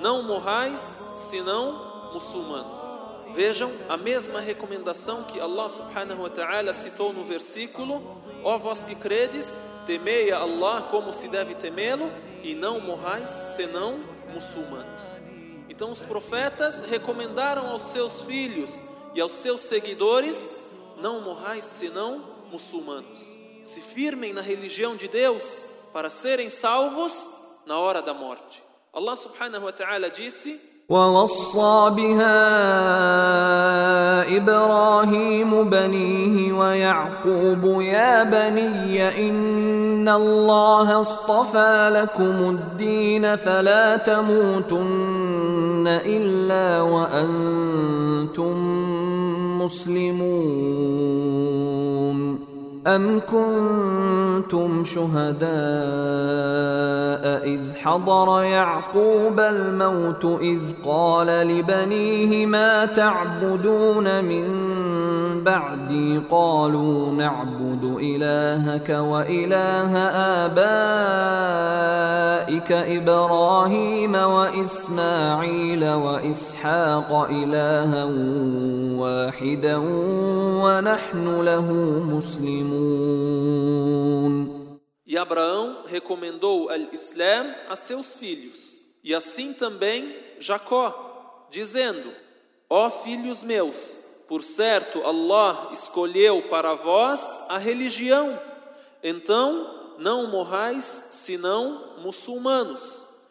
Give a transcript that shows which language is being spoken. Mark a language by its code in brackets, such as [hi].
[pt] Não morrais senão muçulmanos. Vejam a mesma recomendação que Allah subhanahu wa ta'ala citou no versículo: ó vós que credes, temei a Allah como se deve temê-lo e não morrais senão muçulmanos. Então os profetas recomendaram aos seus filhos e aos seus seguidores: não morrais senão muçulmanos. Se firmem na religião de Deus para serem salvos na hora da morte. [ar] Allah subhanahu wa ta'ala [pt] disse: [ar] وَوَصَّى بِهَا إِبْرَاهِيمُ بَنِيهِ وَيَعْقُوبُ يَا بَنِيَّ إِنَّ اللَّهَ اصْطَفَى لَكُمُ الدِّينَ فَلَا تَمُوتُنَّ إِلَّا وَأَنْتُمْ مُسْلِمُونَ أَمْ كُنْتُمْ شُهَدَاءَ إِذْ حَضَرَ يَعْقُوبَ الْمَوْتُ إِذْ قَالَ لِبَنِيهِ مَا تَعْبُدُونَ مِنْ بَعْدِي قَالُوا نَعْبُدُ إِلَهَكَ وَإِلَهَ آبَائِكَ إِبْرَاهِيمَ وَإِسْمَاعِيلَ وَإِسْحَاقَ إِلَهًا وَاحِدًا وَنَحْنُ لَهُ مُسْلِمُونَ. [pt] E Abraão recomendou al-Islã a seus filhos, e assim também Jacó, dizendo: ó filhos meus, por certo Allah escolheu para vós a religião, então não morrais senão muçulmanos.